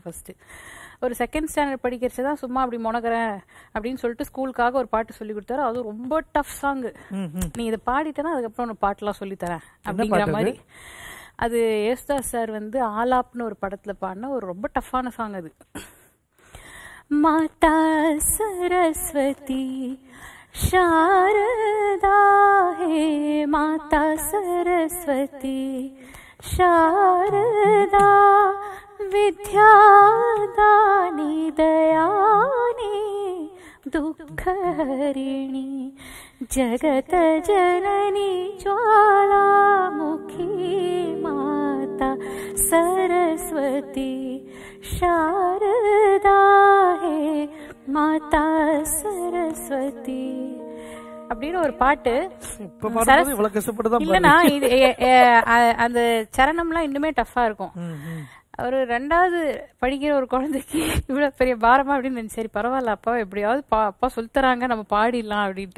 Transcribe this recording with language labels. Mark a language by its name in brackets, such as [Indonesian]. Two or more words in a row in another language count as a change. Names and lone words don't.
[Tamil] ஃபர்ஸ்ட் ஒரு 2nd ஸ்டாண்டர்ட் படிக்கிறச்சுதான் சும்மா அப்படி முனகிறேன் அப்படின்னு சொல்லிட்டு ஸ்கூலுக்காக ஒரு பாட்டு சொல்லி கொடுத்தாரு. அது ரொம்ப [English] tough song. [Tamil] நீ இதை பாடிட்டேன்னா அதுக்கப்புறம் உனக்கு பாட்டுலாம் சொல்லித்தரேன் அப்படிங்கிற மாதிரி. அது யேசுதாஸ் சார் வந்து ஆலாப்னு ஒரு படத்துல பாடின ஒரு ரொம்ப டஃப்பான சாங் அது. [Hindi] माता सरस्वती शारदा हे माता सरस्वती शारदा विद्यादानी दयानी दुःखहरिणी जगत जननी ज्वालामुखी माता सरस्वती शारदा हे மாதா சரஸ்வதி [Tamil] அப்படின்னு ஒரு பாட்டு. இல்லனா அந்த சரணம்லாம் இன்னுமே டஃபா இருக்கும். ஒரு 2வது படிக்கிற ஒரு குழந்தைக்கு இவ்வளவு பெரிய பாரமா அப்படின்னு சரி பரவாயில்ல, அப்பா எப்படியாவது அப்பா சொல்லித்தராங்க நம்ம பாடிடலாம் அப்படின்ட்டு.